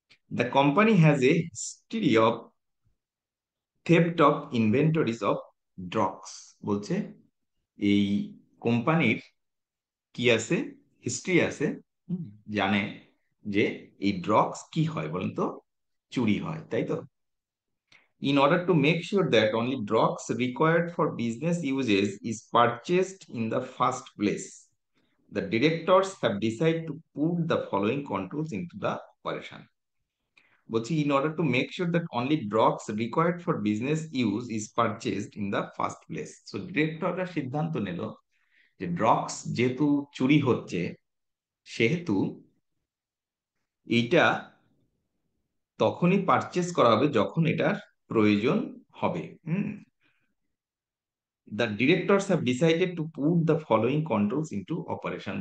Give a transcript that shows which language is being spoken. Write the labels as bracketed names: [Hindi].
[English] The company has a history of theft of inventories of drugs. [Bangla] বলছে এই কোম্পানির কি আছে? হিস্ট্রি আছে, জানে যে এই ড্রাগস কি হয় বলেন তো? চুরি হয়, তাই তো? [English] In order to make sure that only drugs required for business uses is purchased in the first place, the directors have decided to put the following controls into the operation. [Bangla] বলছি [English] in order to make sure that only drugs required for business use is purchased in the first place. [Bangla] So ডিরেক্টররা সিদ্ধান্ত নিল যে drugs যেহেতু চুরি হচ্ছে সেহেতু এইটা তখনই পারচেস করা হবে যখন এটার প্রয়োজন হবে। [English] The directors have decided to put the following controls into operation.